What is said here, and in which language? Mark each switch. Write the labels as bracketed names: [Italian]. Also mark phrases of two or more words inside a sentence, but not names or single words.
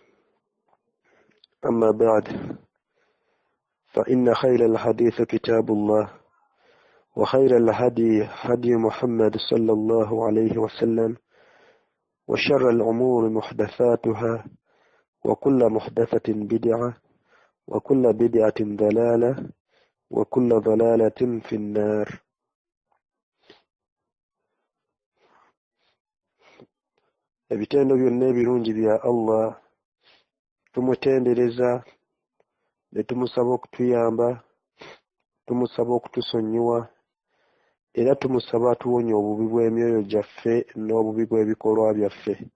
[Arabic] أما بعد، فإن خير الحديث كتاب الله، وخير الهدي هدي محمد صلى الله عليه وسلم، وشر الأمور محدثاتها، وكل محدثة بدعة، وكل بدعة ضلالة، وكل ضلالة في النار. [Ganda] ebitendo byonna ebirungi bya Allah tumutendereza ne tumusaba okutuyamba, tumusaba okutusonyiwa, era tumusaba atuwonye obubi bw'emyoyo gyaffe n'obubi bw'ebikolwa byaffe.